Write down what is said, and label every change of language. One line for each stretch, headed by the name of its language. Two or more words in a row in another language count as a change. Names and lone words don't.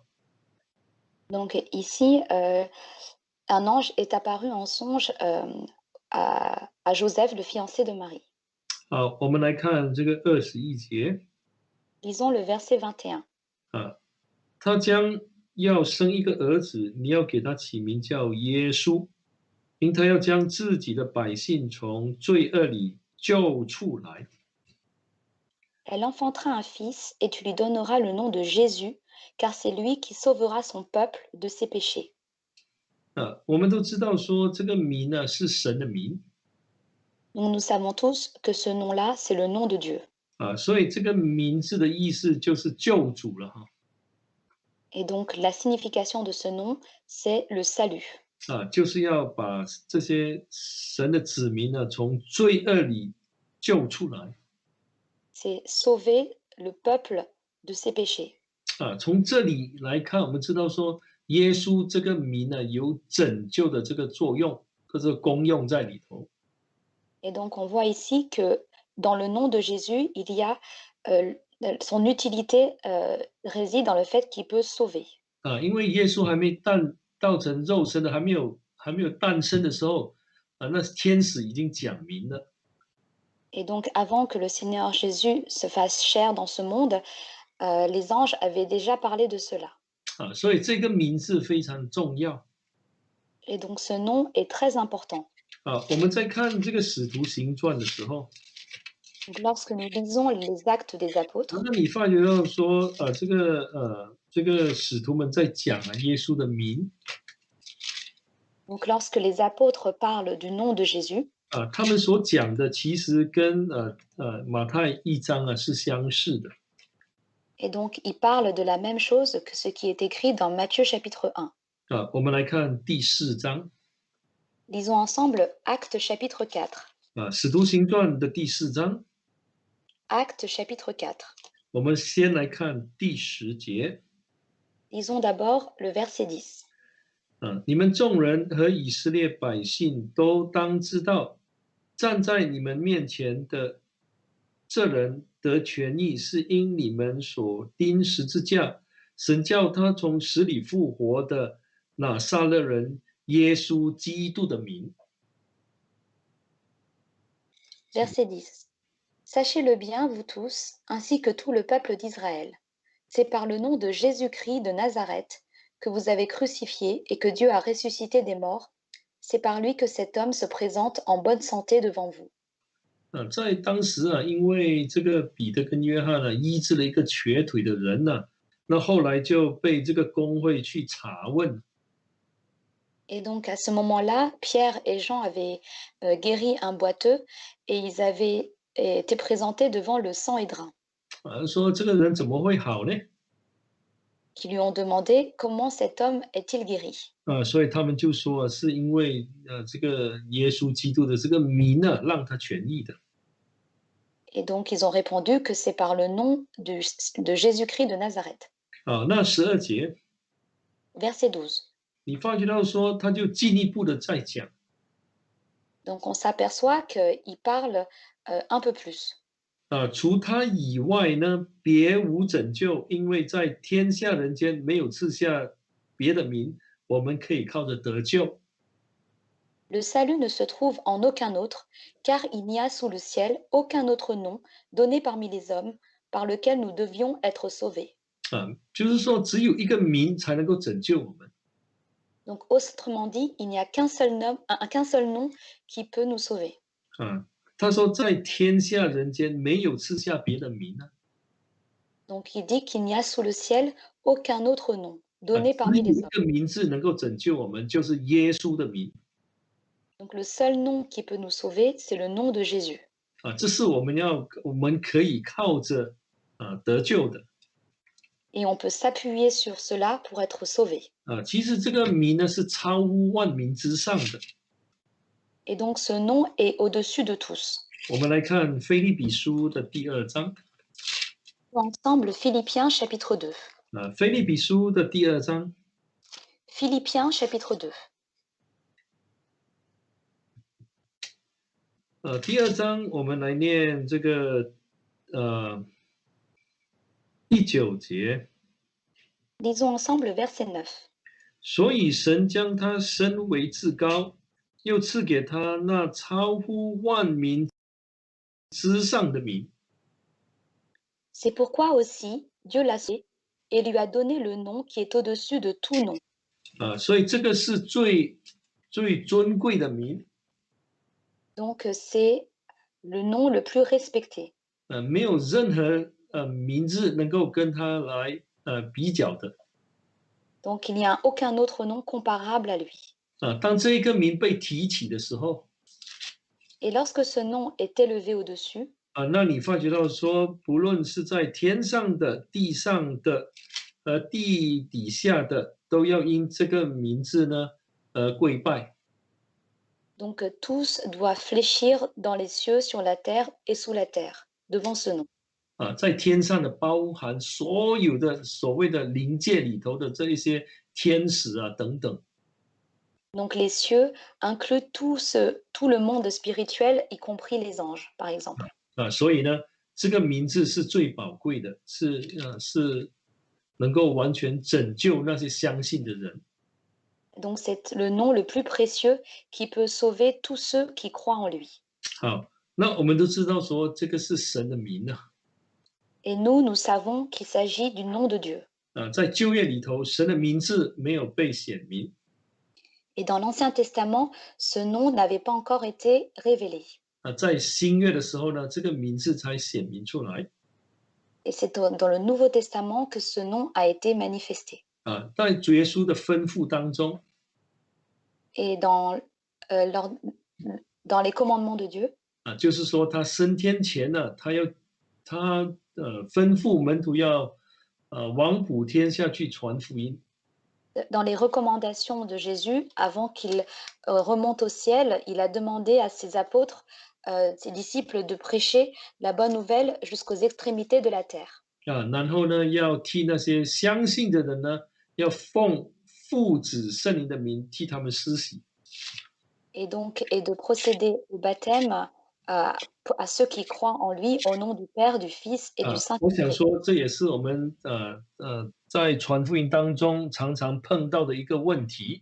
French: Donc ici, un ange est apparu en songe à Joseph, le fiancé de Marie.
Chinese: 好，我们来看这个21节。
French: Lisons le verset 21.
Chinese: 他将要生一个儿子，你要给他起名叫耶稣，因他要将自己的百姓从罪恶里救出来。
French: Elle enfantera un fils et tu lui donneras le nom de Jésus, car c'est lui qui sauvera son peuple de ses péchés.
Chinese: 我们都知道说这个名呢是神的名。
French: Donc nous savons tous que ce nom-là, c'est le nom de Dieu.
Chinese: 所以这个名字的意思就是救主了哈。
French: Et donc la signification de ce nom, c'est le salut.
Chinese: 就是要把这些神的子民呢从罪恶里救出来。
French: C'est sauver le peuple de ses péchés.
Chinese: 从这里来看，我们知道说耶稣这个名呢有拯救的这个作用，这个功用在里头。
French: Et donc on voit ici que dans le nom de Jésus, il y a son utilité réside dans le fait qu'il peut sauver.
Chinese: 因为耶稣还没道成肉身的，还没有诞生的时候，那天使已经讲明了。
French: Et donc avant que le Seigneur Jésus se fasse chair dans ce monde, les anges avaient déjà parlé de cela.
Chinese: 所以这个名字非常重要。
French: Et donc ce nom est très important.
Chinese: 我们在看这个使徒行传的时候，
French: Donc lorsque nous lisons les actes des apôtres,
Chinese: 那你发觉到说，这个使徒们在讲耶稣的名，
French: donc lorsque les apôtres parlent du nom de Jésus,
Chinese: 他们所讲的其实跟马太1章是相似的。
French: et donc ils parlent de la même chose que ce qui est écrit dans Matthieu chapitre 1.
Chinese: 我们来看第4章。
French: Lisons ensemble Actes chapitre 4.
Chinese: 使徒行传的第4章。
French: Actes chapitre 4.
Chinese: 我们先来看第10节。
French: Lisons d'abord le verset 10.
Chinese: 你们众人和以色列百姓都当知道，站在你们面前的这人得痊愈，是因你们所钉十字架，神叫他从死里复活的拿撒勒人耶稣基督的名。
French: Verset 10. Sachez-le bien, vous tous, ainsi que tout le peuple d'Israël. C'est par le nom de Jésus-Christ de Nazareth que vous avez crucifié et que Dieu a ressuscité des morts, c'est par lui que cet homme se présente en bonne santé devant vous.
Chinese: 在当时啊，因为这个彼得跟约翰呢医治了一个瘸腿的人呢，那后来就被这个公会去查问。
French: Et donc à ce moment-là, Pierre et Jean avaient guéri un boiteux et ils avaient été présentés devant le Sanhédrin,
Chinese: 说这个人怎么会好呢？
French: qui lui ont demandé comment cet homme est-il guéri.
Chinese: 所以他们就说是因为这个耶稣基督的这个名呢，让他痊愈的。
French: Et donc ils ont répondu que c'est par le nom de Jésus-Christ de Nazareth.
Chinese: 那12节，
French: Verset 12.
Chinese: 你发觉到说，他就进一步的在讲，
French: Donc on s'aperçoit qu'il parle un peu plus.
Chinese: 除他以外呢，别无拯救，因为在天下人间没有赐下别的名，我们可以靠着得救。
French: Le salut ne se trouve en aucun autre, car il n'y a sous le ciel aucun autre nom donné parmi les hommes par lequel nous devions être sauvés.
Chinese: 就是说只有一个名才能够拯救我们。
French: Donc autrement dit, il n'y a qu'un seul nom qui peut nous sauver.
Chinese: 他说在天下人间没有赐下别的名呢。
French: Donc il dit qu'il n'y a sous le ciel aucun autre nom donné parmi
Chinese: 只有
French: les
Chinese: 一
French: hommes.
Chinese: 个名字能够拯救我们，就是耶稣的名。
French: Donc le seul nom qui peut nous sauver, c'est le nom de Jésus.
Chinese: 这是我们可以靠着得救的。
French: Et on peut s'appuyer sur cela pour être sauvé.
Chinese: 其实这个名呢是超乎万民之上的。
French: Et donc ce nom est au-dessus de tous.
Chinese: 我们来看腓立比书的第2章。
French: Ensemble, Philippiens chapitre 2.
Chinese: 腓立比书的第2章。
French: Philippiens chapitre 2.
Chinese: 第2章我们来念这个第9节。
French: Lisons ensemble verset 9.
Chinese: 所以神将他升为至高，又赐给他那超乎万民之上的名。
French: C'est pourquoi aussi Dieu l'a sauvé et lui a donné le nom qui est au-dessus de tout nom.
Chinese: 所以这个是最尊贵的名。
French: Donc c'est le nom le plus respecté.
Chinese: 没有任何名字能够跟他来比较的。
French: Donc il n'y a aucun autre nom comparable à lui.
Chinese: 当这一个名被提起的时候，
French: Et lorsque ce nom est élevé au-dessus,
Chinese: 那你发觉到说，不论是在天上的、地上的、地底下的，都要因这个名字呢跪拜。
French: donc tous doivent fléchir dans les cieux, sur la terre et sous la terre, devant ce nom.
Chinese: 在天上的包含所有的所谓的灵界里头的这一些天使等等。
French: Donc les cieux incluent tout le monde spirituel, y compris les anges, par exemple.
Chinese: 所以呢，这个名字是最宝贵的，是能够完全拯救那些相信的人。
French: Donc c'est le nom le plus précieux qui peut sauver tous ceux qui croient en lui.
Chinese: 好，那我们都知道说这个是神的名啊。
French: Et nous savons qu'il s'agit du nom de Dieu.
Chinese: 在旧约里头，神的名字没有被显明。
French: Et dans l'Ancien Testament, ce nom n'avait pas encore été révélé.
Chinese: 在新约的时候呢，这个名字才显明出来。
French: Et c'est dans le Nouveau Testament que ce nom a été manifesté.
Chinese: 在主耶稣的吩咐当中，
French: Et dans les commandements de Dieu,
Chinese: 就是说他升天前呢，他吩咐门徒要往普天下去传福音。
French: dans les recommandations de Jésus, avant qu'il remonte au ciel, il a demandé à ses apôtres, ses disciples, de prêcher la bonne nouvelle jusqu'aux extrémités de la terre.
Chinese: 然后呢，要替那些相信的人呢，要奉父子圣灵的名替他们施洗。
French: Et de procéder au baptême à ceux qui croient en lui au nom du Père, du Fils et du
Chinese: 我想
French: Saint-Esprit.
Chinese: 说，这也是我们在传福音当中常常碰到的一个问题。